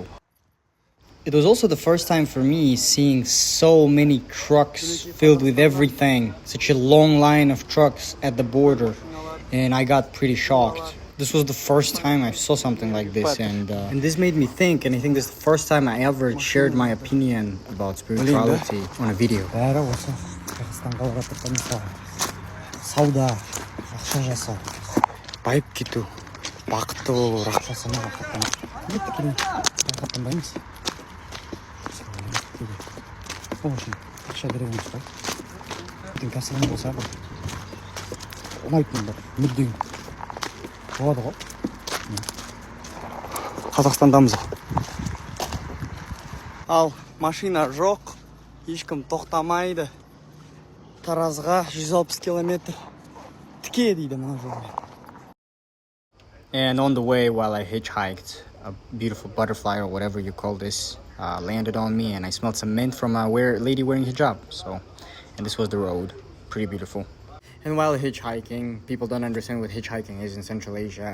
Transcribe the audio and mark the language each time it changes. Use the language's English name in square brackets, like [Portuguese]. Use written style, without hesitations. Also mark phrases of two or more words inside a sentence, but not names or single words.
[English] It was also the first time for me seeing so many trucks filled with everything. Such a long line of trucks at the border, and I got pretty shocked. This was the first time I saw something like this, and this made me think, and I think this is the first time I ever shared my opinion about spirituality on a video. [Kazakh] Сауда, ақша жасау, байып кету, бақытты болу, ақша санауға рахаттанбаймыз. Сол үшін ақша керек емес қой. Бүтін кәсібің болса бір ұнайтын бір мүддең болады ғой. Қазақстандамыз. Ал машина жоқ, ешкім тоқтамайды. Таразға 160 километр тіке дейді мына жолмен. [English] And on the way, while I hitchhiked, a beautiful butterfly or whatever you call this landed on me, and I smelled some mint from a lady wearing hijab. And this was the road, pretty beautiful. And while hitchhiking, people don't understand what hitchhiking is in Central Asia.